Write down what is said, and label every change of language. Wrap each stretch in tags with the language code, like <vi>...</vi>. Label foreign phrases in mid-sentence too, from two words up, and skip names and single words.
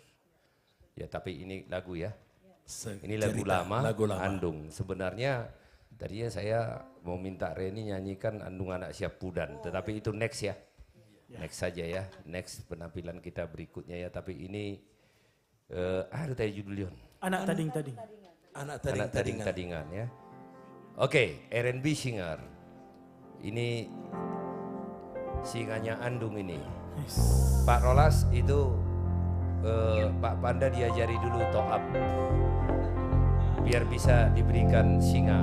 <id>Ya tapi ini lagu ya. Ini lagu lama, Andung. Sebenarnya Tadinya saya mau minta Reni nyanyikan Andung Anak Siap Pudan, tetapi itu next ya. Next saja ya, next penampilan kita berikutnya ya. Tapi ini, ada tadi judul Yon. Anak tading-tading. Anak Anak tading-tadingan ya. Oke,</id> <en>R&B singer.</en> <id>Ini singanya Andung ini. Pak Rolas itu Pak Panda diajari dulu top up biar bisa diberikan singa.</id>